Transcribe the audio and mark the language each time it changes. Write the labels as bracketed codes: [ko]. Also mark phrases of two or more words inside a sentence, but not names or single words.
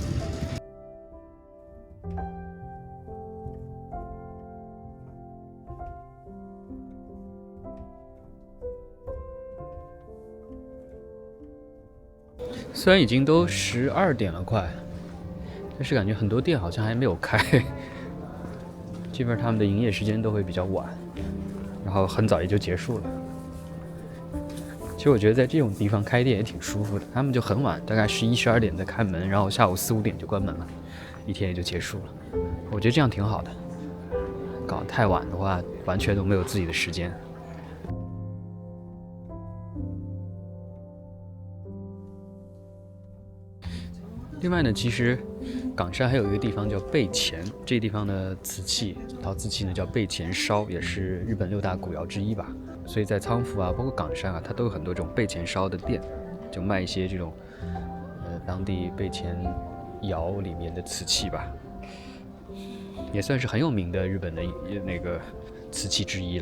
[zh] 虽然已经都12点了快，但是感觉很多店好像还没有开。基本上他们的营业时间都会比较晚，然後很早也就結束了。其實我覺得在這種地方開店也挺舒服的，他們就很晚，大概11、12 點才開門，然後下午4、5點就關門了，一天也就結束了。我覺得這樣挺好的，搞得太晚的話，完全都沒有自己的時間。另外呢，其實港山還有一個地方叫備前，這個地方的瓷器，陶瓷器呢叫備前燒，也是日本6大古窯之一吧。所以在倉敷啊，包括港山啊，它都有很多這種備前燒的店，就賣一些這種當地備前窯裡面的瓷器吧，也算是很有名的日本的那個瓷器之一了。